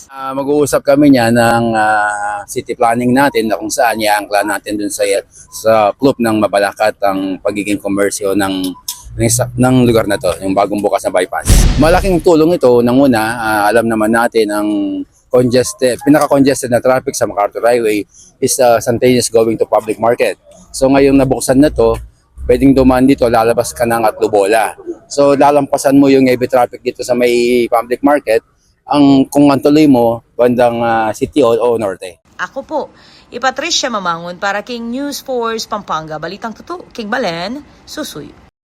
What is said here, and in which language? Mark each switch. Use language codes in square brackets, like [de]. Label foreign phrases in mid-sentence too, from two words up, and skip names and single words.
[tl] Mag-uusap kami niya ng city planning natin na kung saan iaangkla natin dun sa club ng Mabalacat ang pagiging komersyo ng lugar na to, yung bagong bukas na bypass. Malaking tulong ito. Nang una, alam naman natin ang pinaka-congested na traffic sa MacArthur Highway is Santanes going to public market. So ngayong nabuksan na to, pwedeng dumaan dito, lalabas ka ng Lubola. So lalampasan mo yung [en] heavy traffic [tl] dito sa may public market, kung ang tuloy mo, bandang city o norte. Ako po, Patricia Mamangon para King News Force Pampanga. [pam] Balitang Tutu, King Balen, Susuy.